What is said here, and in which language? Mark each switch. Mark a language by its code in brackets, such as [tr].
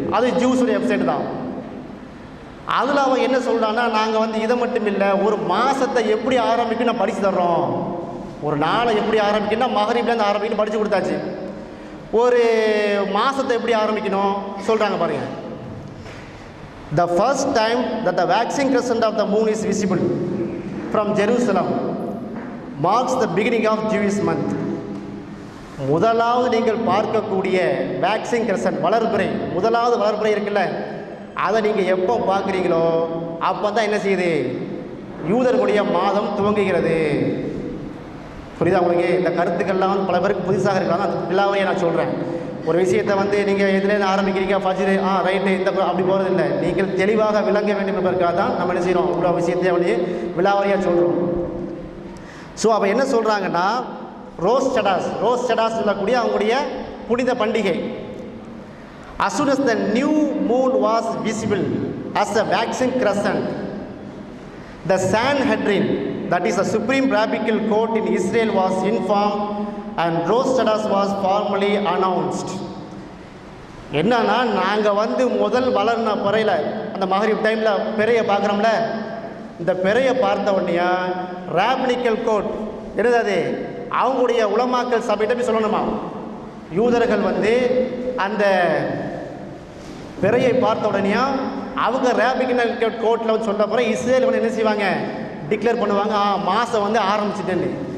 [ta] அது ஜூஸுடைய வெப்சைட் தான். அதில் அவன் என்ன சொல்கிறான்னா, நாங்கள் வந்து இதை மட்டும் இல்லை, ஒரு மாதத்தை எப்படி ஆரம்பிக்கும் நான் படித்து தர்றோம். ஒரு நாளை எப்படி ஆரம்பிக்கணும்னா மகரிப்லேருந்து ஆரம்பிக்கணும் படித்து கொடுத்தாச்சு. ஒரு மாதத்தை எப்படி ஆரம்பிக்கணும் சொல்கிறாங்க பாருங்கள். [en] The first time that the waxing crescent of the moon is visible from Jerusalem marks the beginning of Jewish month. [ta] முதலாவது நீங்கள் பார்க்கக்கூடிய வேக்சிங் கிரசன்ட் வளர்பிறை, முதலாவது வளர்பிறை இருக்குல்ல, அதை நீங்கள் எப்போ பார்க்குறீங்களோ அப்போ தான் என்ன செய்யுது, யூதர்களுடைய மாதம் துவங்குகிறது. புரியுதா உங்களுக்கு? இந்த கருத்துக்கள்லாம் வந்து பல பேருக்கு புதுசாக இருக்காங்க. அந்த விழாவையே நான் சொல்கிறேன். ஒரு விஷயத்தை வந்து நீங்கள் எதுலேருந்து ஆரம்பிக்கிறீங்க, ஃபஜ்ரு ரைட்டு இந்த அப்படி போகிறது இல்லை. நீங்கள் தெளிவாக விளங்க வேண்டும் என்பதற்காக தான் நம்ம என்ன செய்கிறோம், இவ்வளோ விஷயத்தை வந்து விழாவறியாக சொல்கிறோம். ஸோ அப்போ என்ன சொல்கிறாங்கன்னா, ரோஸ் சடாஸ் சொல்லக்கூடிய அவங்களுடைய புனித பண்டிகை. [en] As soon as the new moon was visible as a waxing crescent, the Sanhedrin, that is the supreme rabbinical court in Israel, was informed and Rosh Hashanah was formally announced. [ta] என்னன்னா, நாங்கள் வந்து முதல் வளர்ன பிறையில் அந்த மகரிப் டைமில் பிறையை பார்க்குறோம்ல, இந்த பிறையை பார்த்த உடனே ராபினிக்கல் கோர்ட் என்னது, அது அவங்களுடைய உலமாக்கல் சபையிட்ட போய் சொல்லணுமா, யூதர்கள் வந்து அந்த பிறையை பார்த்த உடனே அவங்க ராபினிக்கல் கோர்ட்டில் வந்து சொன்ன பிறகு இஸ்ரேல் வந்து என்ன செய்வாங்க, டிக்ளேர் பண்ணுவாங்க, மாதம் வந்து ஆரம்பிச்சிட்டேன்னு.